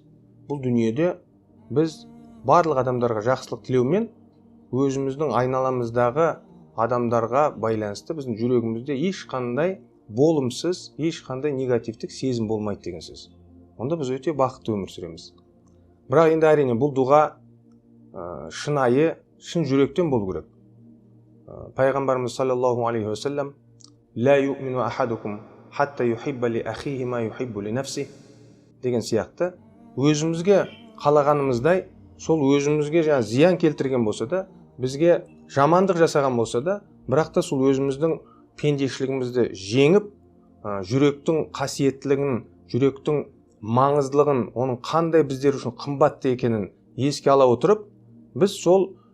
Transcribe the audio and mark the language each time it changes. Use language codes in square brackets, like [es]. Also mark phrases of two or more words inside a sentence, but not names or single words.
[kk] Бұл дүниеде біз барлық адамдарға жақсылық тілеумен өзіміздің айналамыздағы адамдарға байланысты біздің жүрегімізде ешқандай болымсыз, ешқандай негативтік сезім болмайды деген сөз. Онда біз өте бақытты өмір сүреміз. Бірақ енді әрине бұл дұға шынайы, шын жүректен болу керек. Пайғамбарымыз [ar] صلى الله عليه وسلم لا يؤمن أحدكم حتى يحب لأخيه ما يحب لنفسه» [kk] деген сияқты өзімізге қалағанымыздай, сол өзімізге зиян келтірген болса да, бізге жамандық жасаған болса да, бірақ та сол өзіміздің пендешілігімізді жеңіп, жүректің қасиеттілігін, жүректің маңыздылығын, оның қандай біздер үшін қымбатты екенін еске ала отырып, біз сол